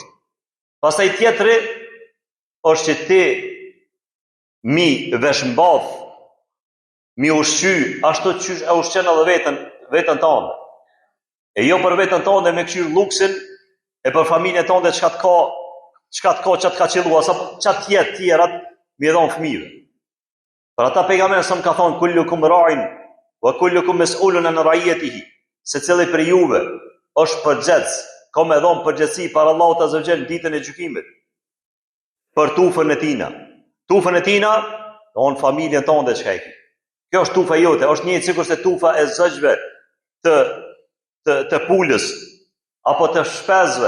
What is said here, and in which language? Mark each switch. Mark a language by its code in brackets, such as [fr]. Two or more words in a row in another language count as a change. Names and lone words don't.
[sq] Pastaj tjetëri është që ti mi veshmbath, mi ushqy ashtu qysh e ushqen edhe vetën tënde. E jo për vetën tënde me këshir luksin, e për familjen tënde çka të ka qelluar, sa çat tjerat mi dhon fëmijëve. Për ata pejgamberi sa më ka thonë: [ar] "كلكم راع وكلكم مسؤول عن رعيته." [sq] Secili për juve është përgjegjës, ka me dhon përgjegjësi para Allahut [ar] عز وجل [sq] ditën e gjykimit. Për tufën e tina. Tufën e tina, don familjen tënde çka e ke. Kjo është tufa jote, është një sikur se tufa e zogjve të pulës apo të shpezve.